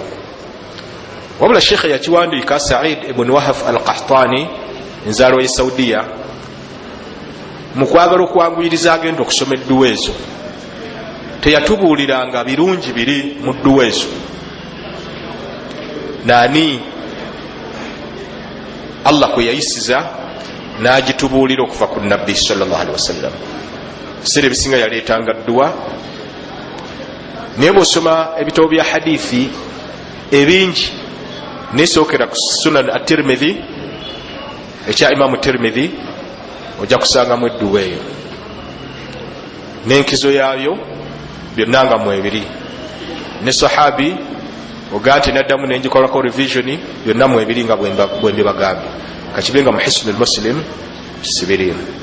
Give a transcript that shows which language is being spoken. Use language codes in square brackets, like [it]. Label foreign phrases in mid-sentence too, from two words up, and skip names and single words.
[lg] Wabula shekhe yakiwandiika Said ibn Wahaf al-Qahtani, nzaalo ye Saudiya, mu kwagala okwanguyiriza agenda okusoma edduwa ezo teyatubuuliranga birungi biri mu dduwa ezo. Nani Allah kwe yayisiza n'agitubuulira okuva ku nabbi [ar] sallallahu alaihi wasallam. [lg] Sire ebisinga yaleetanga dduwa, naye bw'osoma ebitabo bya hadithi ebingi nesookera ku sunan at-Tirmidhi ekya Imaamu Tirmidhi ojja kusangamu edduwa eyo n'enkizo yaayo byonna nga mu ebiri, ne sahabi ogaa nti naddamu nenjikolako revision byonna mu ebiri nga bwe mbibagambye, kakibe nga mu Hisnul Muslim kisibirimu.